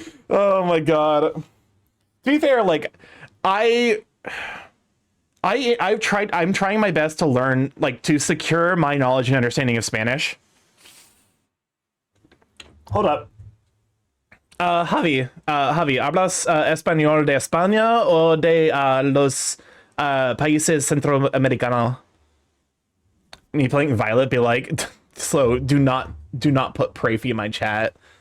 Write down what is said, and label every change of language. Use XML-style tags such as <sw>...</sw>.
<en>Oh my god. To be fair, like I'm trying my best to learn, like, to secure my knowledge and understanding of Spanish. Hold up.</en> <es>Javi, ¿hablas español de España o de los países centroamericanos?</es> <en>Me playing Violet be like, slow, do not put Prafy in my chat.</en>